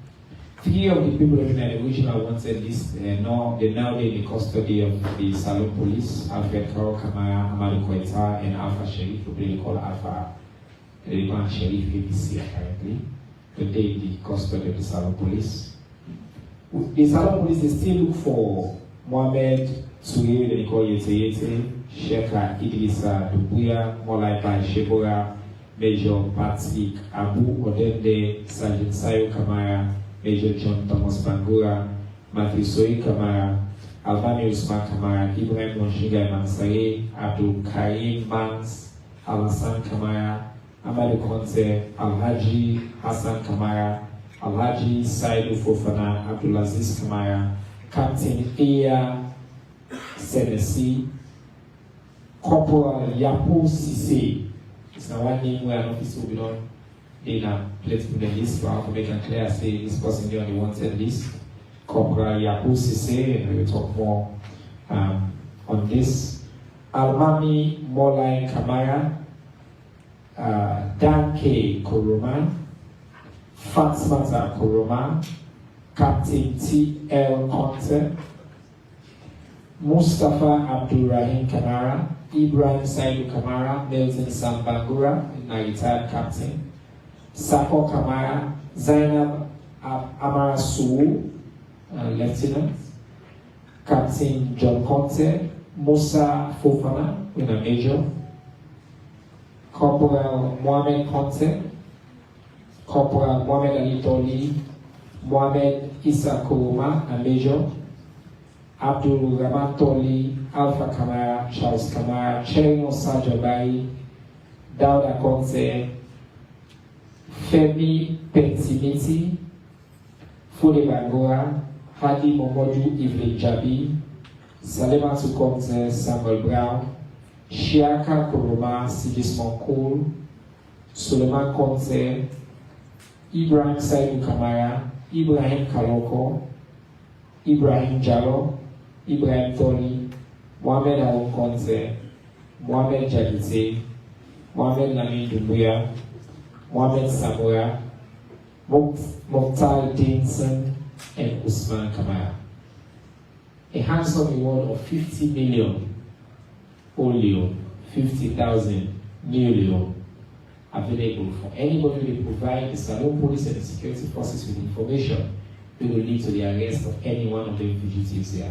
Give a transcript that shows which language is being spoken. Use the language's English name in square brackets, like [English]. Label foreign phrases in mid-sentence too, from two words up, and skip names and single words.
[English] 3 of the people in the original wanted list they're now in the custody of the Salon Police, Alfred Karo Kamara, Amadou Koita, and Alpha Sherif, who they call Alpha Sherif ABC apparently. But they in the custody of the Salon Police. The Salon Police is still look for Mohamed Touré, they call Yete, Sheka Idrissa Dubuya, Molai Bai Shebora, Major Patrick Abu Odende, Sergeant Sayo Kamara, Major John Thomas Bangura, Matthew Soy Kamara, Albani Usman Kamara, Ibrahim Monshiga Mansare, Abdul Karim Mans, Alassane Kamara, Amadou Conte, Alhaji Hassan Kamara, Alhaji Saidu Fofana, Abdulaziz Kamara, Captain Iya Senesi, Corporal Yapo Sise. It's not one name where an officer will be done. They now let's put the list, but I have to make it clear, say this person here on the wanted list. Corporal Yapo Sise, and we will talk more on this. Almami Molai Kamara, Dan K. Koroma, Fatsmata Koroma, Captain T.L. Conte, Mustafa Abdulrahim Kamara, Ibrahim Saidu Kamara, Milton Sambangura, my retired captain, Sako Kamara, Zainab Amara Suu, Lieutenant, Captain John Conte, Musa Fofana, with a major, Corporal Mohamed Conte, Corporal Mohamed Ali Toli, Mohamed Issa Kuruma, a major, Abdul Rahman Toli, Alpha Kamara, Charles Kamara, Cherino Sajobai, Dauda Konse, Femi Pentimiti, Fode Bangora, Hadi Momodu Evelyn Jabi, Salema Tukonze, Samuel Brown, Shiaka Kuruma, Sigismond Kool, Suleiman Konze, Ibrahim Saidu Kamara, Ibrahim Kaloko, Ibrahim Jallo, Ibrahim Toli, Mohamed Aoun Konze, Mohamed Jadite, Mohamed Lamin Dumbuya, Mohamed Samora, Mokhtar Dinson, and Usman Kamara. A handsome reward of 50 million, only 50,000 million, available for anybody who will provide the Salone Police and the security forces with information that will lead to the arrest of any one of the fugitives here.